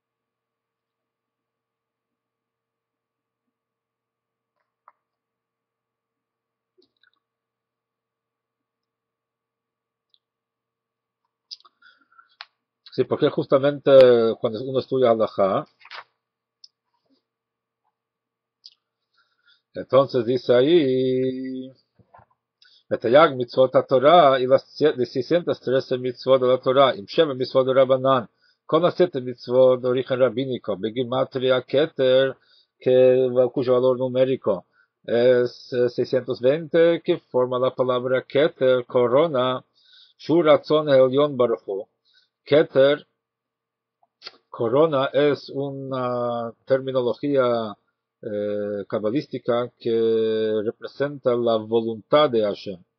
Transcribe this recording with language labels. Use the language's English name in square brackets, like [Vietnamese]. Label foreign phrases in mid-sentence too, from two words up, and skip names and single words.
[Spanish] Sí, porque justamente cuando uno estudia Halajá, entonces dice ahí, [Hebrew] ותרי"ג מצוות התורה, [Spanish] y las 613 mitzvot de la Torah, עם 7 mitzvot de Rabbanan, כל 7 mitzvot de origen rabínico, [Hebrew] בגימטריה כתר, [Spanish] cuyo valor numérico es 620, que forma la palabra Keter, corona, [Hebrew] שהוא רצון עליון ברוך הוא. [Spanish] Keter, corona, es una terminología cabalística que representa la voluntad de Hashem.